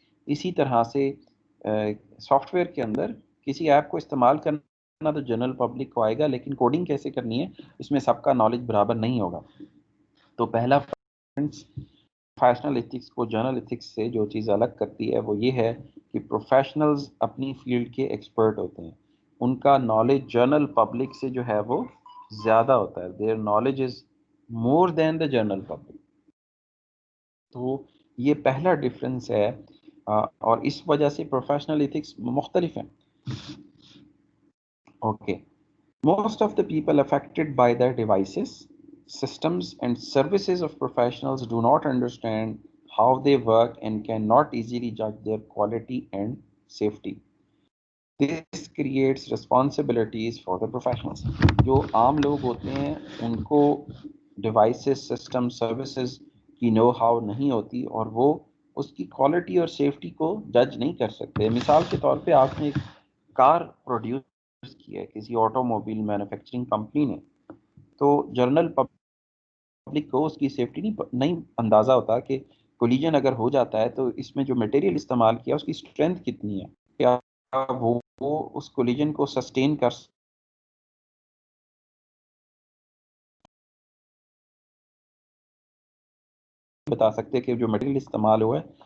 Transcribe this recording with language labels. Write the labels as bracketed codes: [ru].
[ur] اسی طرح سے سافٹ ویئر کے اندر کسی ایپ کو استعمال کرنا تو جنرل پبلک کو آئے گا، لیکن کوڈنگ کیسے کرنی ہے اس میں سب کا نالج برابر نہیں ہوگا. تو پہلا پروفیشنل ایتھکس کو جنرل ایتھکس سے جو چیز الگ کرتی ہے وہ یہ ہے کہ پروفیشنلز اپنی فیلڈ کے ایکسپرٹ ہوتے ہیں، ان کا نالج جنرل پبلک سے جو ہے وہ زیادہ ہوتا ہے. [en] Their knowledge is more than the general public. [ur] تو یہ پہلا ڈفرینس ہے، اور اس وجہ سے پروفیشنل ایتھکس مختلف ہیں. Okay. [en] Most of the people affected by the devices, systems, and services of professionals do not understand how they work and cannot easily judge their quality and safety. This creates responsibilities for the professionals. [ur] جو عام لوگ ہوتے ہیں ان کو devices, system, services کی know how نہیں ہوتی اور وہ اس کی کوالٹی اور سیفٹی کو جج نہیں کر سکتے. مثال کے طور پہ آپ نے ایک کار پروڈیوس کی ہے کسی آٹو موبائل مینوفیکچرنگ کمپنی نے، تو جنرل پبلک کو اس کی سیفٹی نہیں اندازہ ہوتا کہ کولیجن اگر ہو جاتا ہے تو اس میں جو مٹیریل استعمال کیا اس کی اسٹرینتھ کتنی ہے، کیا وہ اس کولیجن کو سسٹین کر بتا سکتے کہ جو مٹیریل استعمال ہوا ہے.